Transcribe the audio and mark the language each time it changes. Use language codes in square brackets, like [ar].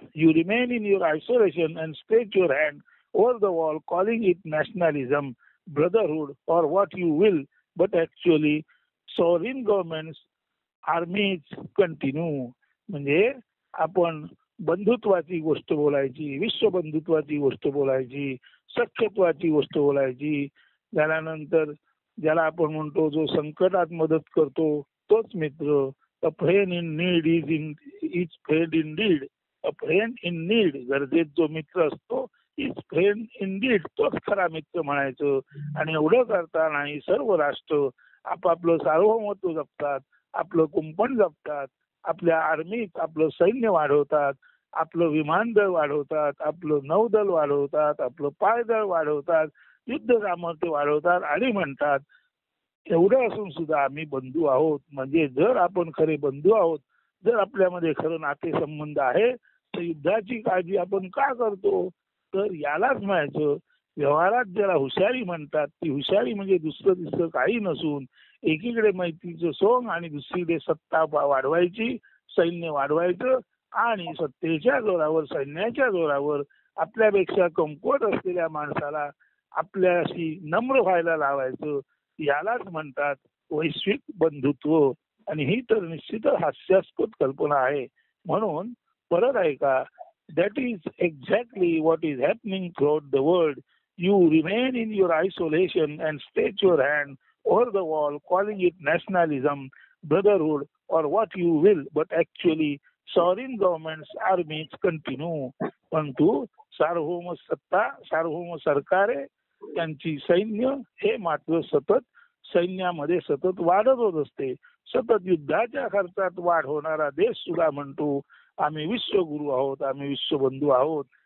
[en] You remain in your isolation and stretch your hand over the wall calling it nationalism, brotherhood और what you will, but actually sovereign governments armies continue. [mr] म्हणजे आपण बंधुत्वाची गोष्ट बोलायची, विश्व बंधुत्वाची गोष्ट बोलायची, सख्यत्वाची गोष्ट बोलायची. झाल्यानंतर ज्याला आपण म्हणतो जो संकटात मदत करतो तोच मित्र. [en] A friend in need is friend in deed. A friend in need, [mr] गरजेत जो मित्र असतो [en] is friend in deed, [mr] तोच खरा मित्र म्हणायचं. आणि एवढं करताना सर्व राष्ट्र आपापलं सार्वभौमत्व जपतात, आपलं कुंपण जपतात. आपल्या आर्मीत आपलं सैन्य वाढवतात, आपलं विमानदळ वाढवतात, आपलं नौदल वाढवतात, आपलं पायदळ वाढवतात, युद्ध सामर्थ्य वाढवतात आणि म्हणतात एवढं असून सुद्धा आम्ही बंधू आहोत. म्हणजे जर आपण खरे बंधू आहोत, जर आपल्यामध्ये खरं नातेसंबंध आहे, तर युद्धाची काळजी आपण का करतो? तर यालाच म्हणायचं व्यवहारात ज्याला हुशारी म्हणतात, ती हुशारी म्हणजे दुसरं तिसरं काही नसून एकीकडे मैत्रीचं सोंग आणि दुसरीकडे सत्ता वाढवायची, सैन्य वाढवायचं आणि सत्तेच्या जोरावर, सैन्याच्या जोरावर आपल्यापेक्षा कमकुवत असलेल्या माणसाला आपल्याशी नम्र व्हायला लावायचं. यालाच म्हणतात वैश्विक बंधुत्व. आणि ही तर निश्चितच हास्यास्पद कल्पना आहे. म्हणून परत ऐका, [en] that is exactly what is happening throughout the world. You remain in your isolation and stretch your hand over the wall, calling it nationalism, brotherhood, or what you will, but actually sovereign governments, armies continue. [mr] परंतु सार्वभौम सत्ता, सार्वभौम सरकारे, त्यांची सैन्य हे मात्र सतत सैन्यामध्ये सतत वाढतच असते. सतत युद्धाच्या खर्चात वाढ होणारा देश सुद्धा म्हणतो आम्ही विश्वगुरु आहोत, आम्ही विश्वबंधू आहोत.